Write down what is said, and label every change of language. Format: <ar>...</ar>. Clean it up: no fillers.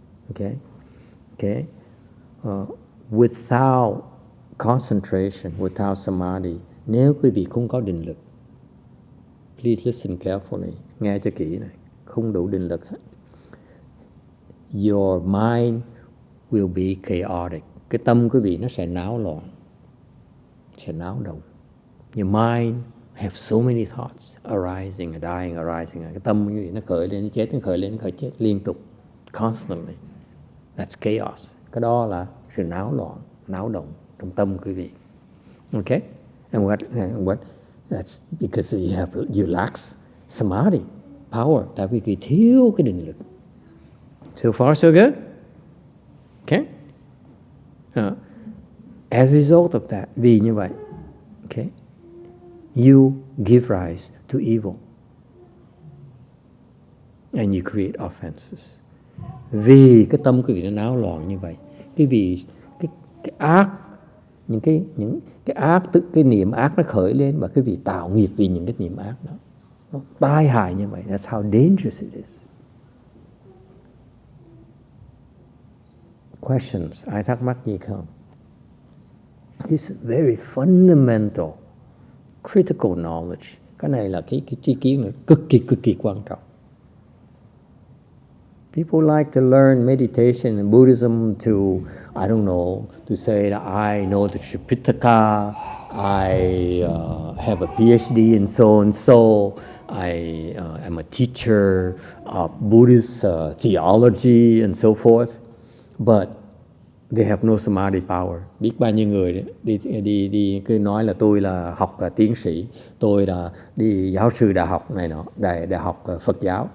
<en>Okay. Without concentration, without samadhi,</en> <vi>nếu quý vị không có định lực,</vi> <en>please listen carefully,</en> <vi>nghe cho kỹ này, không đủ định lực,</vi> <en>your mind will be chaotic.</en> <vi>Cái tâm quý vị nó sẽ náo loạn, sẽ náo động.</vi> <en>Your mind have so many thoughts arising and dying, arising.</en> <vi>Cái tâm quý vị nó khởi lên, nó chết, nó khởi lên, nó khởi chết liên tục,</vi> <en>constantly. That's chaos.</en> <vi>Cái đó là sự náo loạn, náo động trong tâm quý vị.</vi> <en>Okay? And what? That's because you lack samadhi power.</en> <vi>Tại vì quý thiếu cái định lực.</vi> <en>So far, so good. Okay? As a result of that,</en> <vi>vì như vậy,</vi> <en>okay, you give rise to evil. And you create offenses.</en> <vi>Vì cái tâm quý vị nó náo loạn như vậy, cái ác, những cái ác, cái niệm ác nó khởi lên và cái vị tạo nghiệp vì những cái niệm ác đó, nó tai hại như vậy.</vi> <en>That's how dangerous it is. Questions?</en> <vi>Ai thắc mắc gì không?</vi> <en>This is very fundamental, critical knowledge.</en> <vi>Cái này là cái tri kiến cực kỳ quan trọng.</vi> <en>People like to learn meditation and Buddhism to, I don't know, to say that I know the Tripitaka, I have a PhD in so and so, I am a teacher of Buddhist theology and so forth, but they have no samadhi power.</en> <vi>Biết bao nhiêu người đi cứ nói là tôi là học tiến sĩ, tôi là đi giáo sư đại học này nọ, đại học Phật giáo.</vi>